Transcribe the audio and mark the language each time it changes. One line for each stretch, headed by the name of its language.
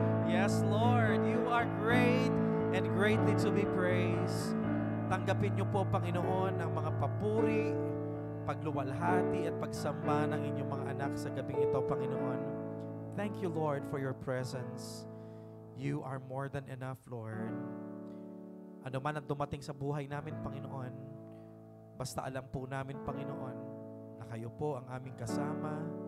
English: Yes, Lord, you are great and greatly to be praised.
Filipino: Tanggapin niyo po, Panginoon, ang mga papuri, pagluwalhati at pagsamba ng inyong mga anak sa gabing ito, Panginoon.
English: Thank you, Lord, for your presence. You are more than enough, Lord.
Filipino: Ano man ang dumating sa buhay namin, Panginoon, basta alam po namin, Panginoon, na kayo po ang aming kasama.